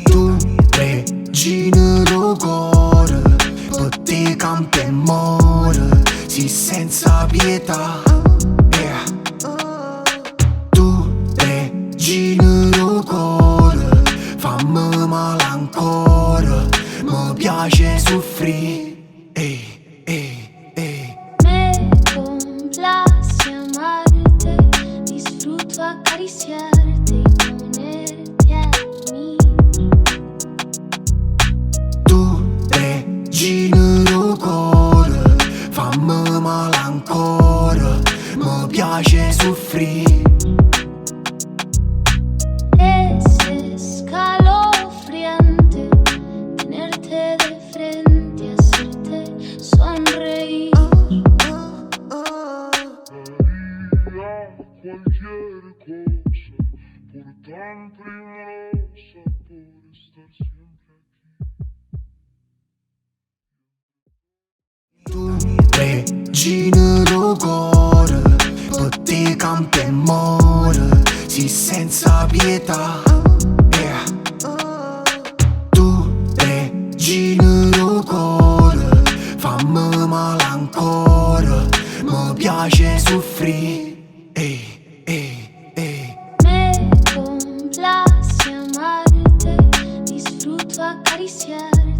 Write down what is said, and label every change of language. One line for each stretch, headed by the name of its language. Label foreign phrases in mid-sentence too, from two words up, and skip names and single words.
Neapolitan: Tu regina do cuore, per te campo e more.
Italian: Sì senza pietà. Regina do cuore, fammi male ancora, mi piace soffrire.
Spanish: Me complace amarte, disfruto acariciarte y ponerte a dormir.
Italian: Tu regina do cuore, fammi male ancora, mi piace soffrire.
Spanish: Es escalofriante tenerte de frente, hacerte sonreír. Cualquier cosa, por tan primorosa, por estar siempre aquí.
Neapolitan: Tu regina do cuore, per te campo e more.
Italian: Sì senza pietà. Tu regina do cuore, fammi male ancora, mi piace soffrire.
Spanish: Me complace amarte, disfruto acariciarte.